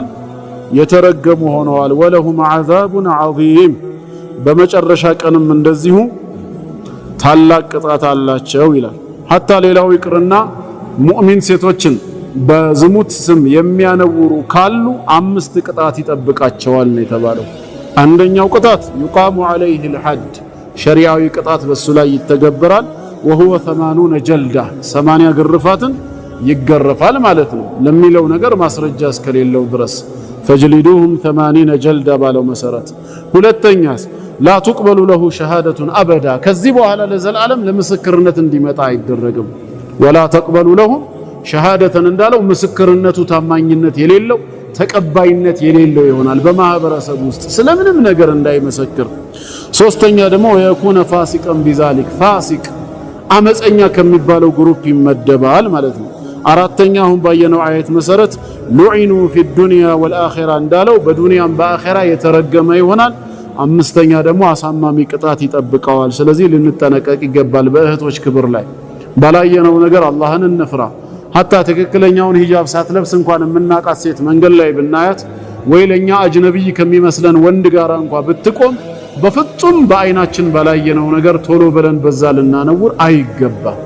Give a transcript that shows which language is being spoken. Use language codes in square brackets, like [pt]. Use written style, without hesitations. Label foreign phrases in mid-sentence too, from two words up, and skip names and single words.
[am] የተረገሙ ሆነዋል። [ar] ولهم عذاب عظيم፣ [am] በመጨረሻ ቀንም እንደዚሁ ታላቅ ቅጣት አላቸው ይላል። ሐታ ሌላው ይቅርና ሙእሚን ሴቶችን በዝሙት ስም የሚያነውሩ ካሉ 5 ቅጣት ይጠብቃቸዋል ነው የተባለው። አንደኛው ቅጣት [ar] يقام عليه الحد፣ [am] ሸሪዓዊ ቅጣት በሱ ላይ ይተገበራል። وهو 80 جلدة 80 ግርፋትን ይገረፋል ማለት ነው ለሚለው ነገር ማስረጃ እስከሌለው ድረስ [ar] فجلدوهم 80 جلدة [am] ባለው መሰረት ሁለተኛስ [ar] لا تقبل له شهادة أبدا [am] ከዚህ በኋላ ለዘላለም ለምስክርነት እንዲመጣ አይደረግም [ar] ولا تقبل له شهادة [am] እንዳለው ምስክርነቱ ታማኝነት የሌለው ተቀባይነት የሌለው ይሆናል በማህበረሰብ ውስጥ ስለምንም ነገር እንዳይመሰክር ሶስተኛ ደግሞ [ar] يكونوا فاسقين [am] بذلك ፋሲቅ አመፀኛ ከሚባለው ግሩፕ ይመደባል ማለት ነው አራተኛ አሁን ባየነው አየት መሰረት ሉዒኑ [ar] في الدنيا [am] والآخرة እንዳለው በዱንያም በአኺራ የተረገመ ይሆናል አምስተኛ ደግሞ አሳማሚ ቅጣት ይጠብቀዋል ስለዚህ ልንጠነቀቅ ይገባል በእህቶች ክብር ላይ ባላየነው ነገር አላህን እንፍራ حتى ትክክለኛውን ሂጃብ ሳትለብስ እንኳን የምናቃት ሴት መንገድ ላይ ብናያት ወይ ለኛ አጅነብይ ከሚመስለን ወንድ ጋር እንኳን ብትቆም በፍጹም በአይናችን ባላየነው ነገር ቶሎ ብለን በዛ ልናነውር አይገባ